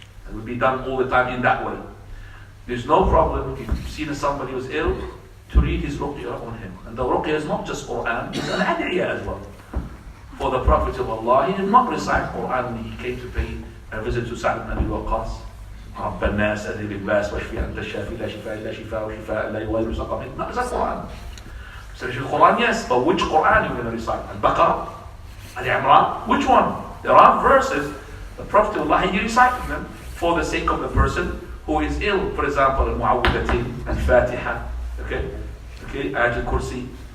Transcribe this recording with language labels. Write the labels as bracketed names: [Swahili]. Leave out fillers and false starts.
[English] It will be done all the time in that way. There's no problem if you've seen somebody who's ill to read his ruqyah on him. And the ruqyah is not just Quran, it's an ad'iyah as well. For the Prophet of Allah, he did not recite Quran when he came to pay a visit to Sa'd ibn Abi Waqqas. [Arabic] رب الناس أذهب الباس واشفي أنت الشافي لا شفاء إلا شفاء وشفاء لا يغادر سقما. [English] Not recite Quran. So the Quran, yes, but which Quran are you going to recite? Al-Baqarah? Al-Imran? Which one? There are verses, the Prophet of Allah, he recited them for the sake of the person who is ill. For example, Al-Mu'awwidhatain, Al-Fatiha, okay, Ayat al-Kursi.